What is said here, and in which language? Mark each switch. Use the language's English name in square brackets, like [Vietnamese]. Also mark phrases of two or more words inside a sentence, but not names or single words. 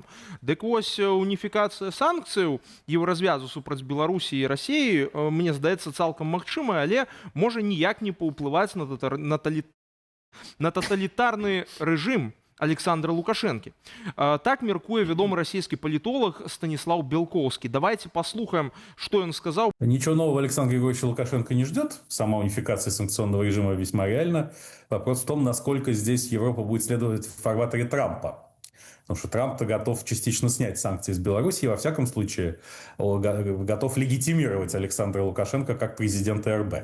[Belarusian] Дык вось уніфікацыя санкцыяў еўразвязу супраць Беларусі і Расіі, мне здаецца, цалкам магчымая, але можа ніяк не паўплываць на таталітарны рэжым Александра Лукашэнкі. Так мяркуе вядомы расійскі палітолог Станіслав Белковскі. Давайте послухаем, [Russian] что он сказал. Ничего нового Александра Григорьевича Лукашенко не ждет. Сама унификация санкционного режима весьма реальна. Вопрос в том, насколько здесь Европа будет следовать в фарватере Трампа. Потому что Трамп-то готов частично снять санкции с Беларуси и, во всяком случае, готов легитимировать Александра Лукашенко как президента РБ.